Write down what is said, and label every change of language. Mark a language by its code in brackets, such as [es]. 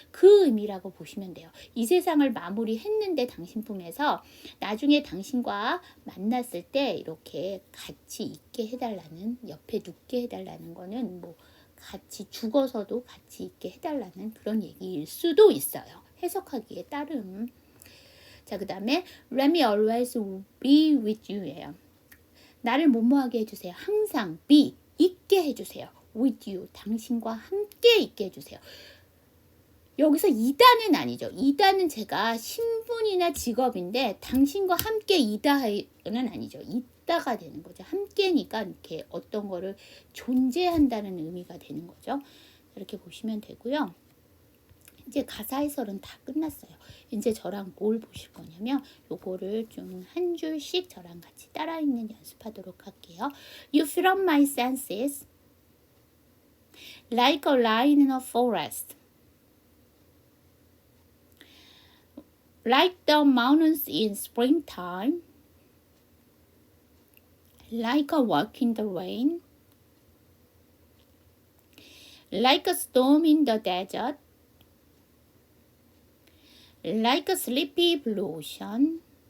[ko] 그 의미라고 보시면 돼요. 이 세상을 마무리했는데 당신 품에서 나중에 당신과 만났을 때 이렇게 같이 있게 해달라는, 옆에 눕게 해달라는 거는 뭐 같이 죽어서도 같이 있게 해달라는 그런 얘기일 수도 있어요. 해석하기에 따름. 자, 그 다음에 [en] Let me always be with you [ko] 예요. 나를 뭐뭐하게 해주세요. 항상 be, 있게 해주세요. [en] with you, [ko] 당신과 함께 있게 해주세요. 여기서 이다는 아니죠. 이다는 제가 신분이나 직업인데 당신과 함께 이다는 아니죠. 있다가 되는 거죠. 함께니까 이렇게 어떤 거를 존재한다는 의미가 되는 거죠. 이렇게 보시면 되고요. 이제 가사 해설은 다 끝났어요. 이제 저랑 뭘 보실 거냐면 요거를 좀 한 줄씩 저랑 같이 따라 읽는 연습하도록 할게요. [en] You fill up my senses like a lion in a forest. Like the mountains in springtime, like a walk in the rain, like a storm in the desert, like a sleepy blue ocean.